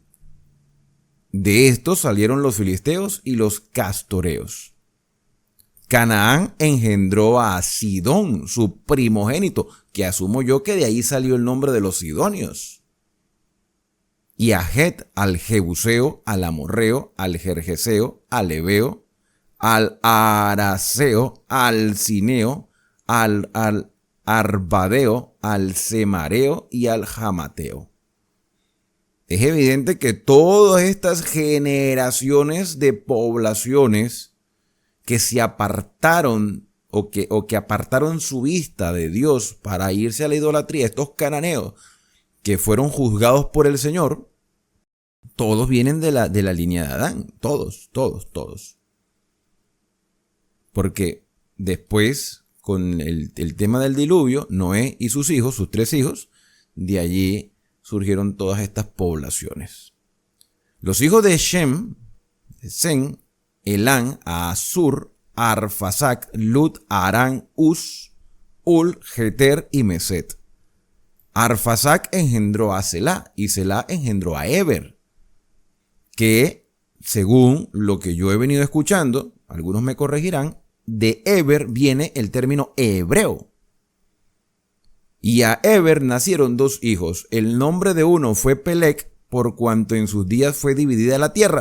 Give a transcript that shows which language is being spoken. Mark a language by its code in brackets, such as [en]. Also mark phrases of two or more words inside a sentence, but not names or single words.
[es] De estos salieron los filisteos y los castoreos. Canaán engendró a Sidón, su primogénito, que asumo yo que de ahí salió el nombre de los sidonios. Y a Het, al Jebuseo, al Amorreo, al Gergeseo, al Ebeo, al Araseo, al Cineo, al Arbadeo, al Semareo y al Jamateo. Es evidente que todas estas generaciones de poblaciones que se apartaron o que apartaron su vista de Dios para irse a la idolatría, estos cananeos que fueron juzgados por el Señor, todos vienen de la línea de Adán, todos. Porque después, con el tema del diluvio, Noé y sus hijos, sus 3 hijos, de allí surgieron todas estas poblaciones. Los hijos de Shem, Sem, Elán, Asur, Arfasac, Lut, Arán, Uz, Ul, Jeter y Meset. Arfasac engendró a Selá y Selá engendró a Eber, que según lo que yo he venido escuchando, algunos me corregirán, de Eber viene el término hebreo. Y a Eber nacieron 2 hijos. El nombre de uno fue Pelec, por cuanto en sus días fue dividida la tierra.